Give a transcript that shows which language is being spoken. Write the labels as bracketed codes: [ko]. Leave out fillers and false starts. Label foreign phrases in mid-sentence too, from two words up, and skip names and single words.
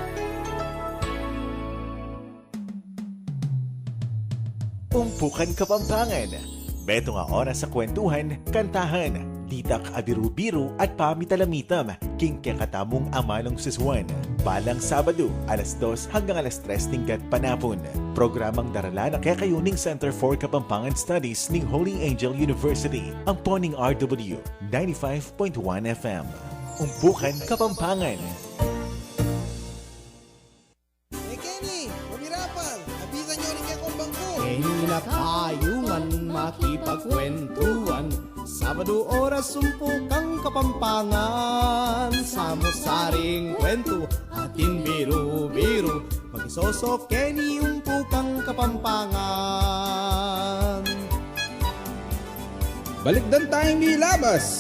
[pam] Umpukan Kapampangan. Beto nga oras sa kwentuhan, kantahan, ditak abiru-biru at pamitalamitam. King kakatamong amanong siswan. Balang Sabado, alas 2 hanggang alas 3 tingkat panapon. Programang darala ng Kekayuning Center for Kapampangan Studies ng Holy Angel University. Ang Poning RW 95.1 FM. Umpukan Kapampangan. Kenny, humirapan! Habisan nyo rin akong bangko! Hinakayungan, makipagkwentuhan. Sabado oras, sumpukang Kapampangan. Samusaring kwento, atin biru-biru. Mag-isosok, Kenny, umpukang Kapampangan. Balikdan tayong nilabas!